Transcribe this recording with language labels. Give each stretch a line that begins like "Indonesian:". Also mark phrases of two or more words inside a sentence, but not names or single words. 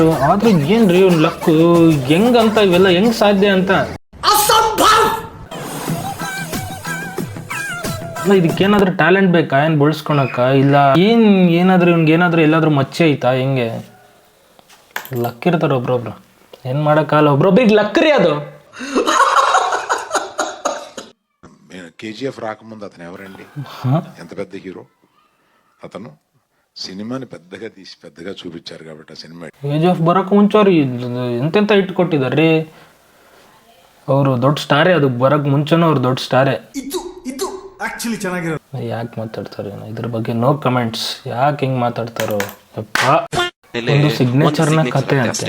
Kannada: ಆದ್ರೆ ಏನ್ರಿ ಇವ್ನ ಲಕ್ಕು ಹೆಂಗಂತ, ಇವೆಲ್ಲ ಹೆಂಗ್ ಸಾಧ್ಯ ಅಂತ. ಇದಕ್ಕೇನಾದ್ರೂ ಟ್ಯಾಲೆಂಟ್ ಬೇಕಾ ಏನ್ ಬಳಸ್ಕೊಳಕ? ಇಲ್ಲ ಏನಾದ್ರೂ ಇವ್ನಿಗೇನಾದ್ರೂ ಎಲ್ಲಾದ್ರೂ ಮಚ್ಚೆ ಐತಾ? ಹೆಂಗೆ ಲಕ್ ಇರ್ತಾರ ಒಬ್ರೊಬ್ರು, ಏನ್ ಮಾಡಕ್ಕಾಗಲ್ಲ. ಒಬ್ರೊಬ್ರಿಗೆ ಲಕ್ ರೀ ಅದು.
Telugu: KGF రాకముందు అతను ఎవరండి? ఎంత పెద్ద హీరో అతను. సినిమాని పెద్దగా తీసి పెద్దగా చూపించారు కాబట్టి ఆ సినిమా
Kannada: KGF ಬರೋಕೆ ಮುಂಚೆ ಅವ್ರು ಎಂತೆಂತ ಇಟ್ಕೊಟ್ಟಿದಾರ್ರಿ. ಅವರು ದೊಡ್ಡ ಸ್ಟಾರೇ, ಅದು ಬರೋಕೆ ಮುಂಚೆನೂ ಅವ್ರು ದೊಡ್ಡ ಸ್ಟಾರೇ. ಯಾಕೆ ಮಾತಾಡ್ತಾರೆ ಇದ್ರ ಬಗ್ಗೆ?
English: no comments.
Kannada: ಯಾಕೆ ಹಿಂಗೆ ಮಾತಾಡ್ತಾರೋ ಯಪ್ಪ. ಒಂದು ಸಿಗ್ನೇಚರ್ನ ಕತೆ ಅಂತೆ.